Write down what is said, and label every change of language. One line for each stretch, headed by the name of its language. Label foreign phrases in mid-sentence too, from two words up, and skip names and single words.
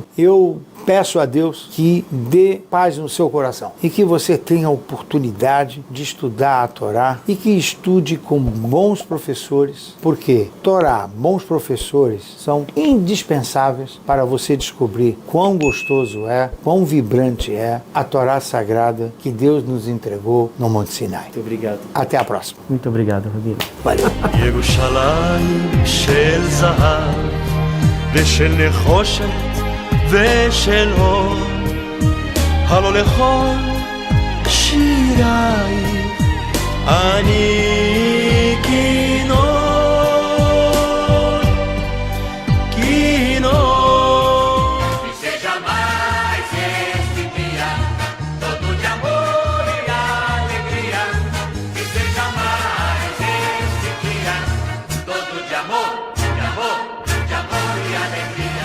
Portuguese: Eu peço a Deus que dê paz no seu coração e que você tenha a oportunidade de estudar a Torá e que estude com bons professores, porque Torá, bons professores, são indispensáveis para você descobrir quão gostoso é, quão vibrante é a Torá sagrada que Deus nos entregou no Monte Sinai. Muito obrigado. Até a próxima. Muito obrigado, Rabino. Valeu.
Hebrew: ירושלים של זהב ושל נחושת ושל אור, הלא לכל שירייך אני כינור, כינור.
Portuguese: Que seja mais este dia, todo de amor e alegria. Que seja mais este dia, todo de amor e alegria.